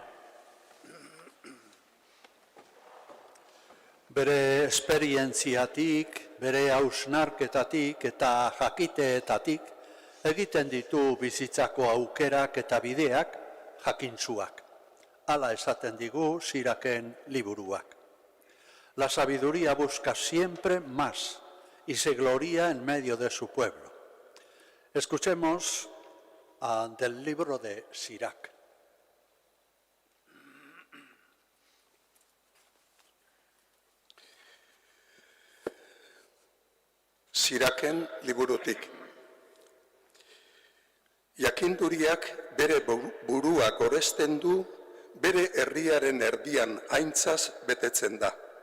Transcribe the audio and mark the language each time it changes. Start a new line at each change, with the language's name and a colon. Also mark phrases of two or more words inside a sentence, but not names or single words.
Basque: Bere esperientziatik, bere hausnarketatik eta jakiteetatik egiten ditu bizitzako aukerak eta bideak jakintsuak. Hala esaten digu Siraken liburuak.
Spanish: La sabiduría busca siempre más y se gloria en medio de su pueblo. Escuchemos del libro de Sirak.
Basque: Siraken liburutik. Jakinduriak bere burua goresten du, bere herriaren erdian aintzaz betetzen da.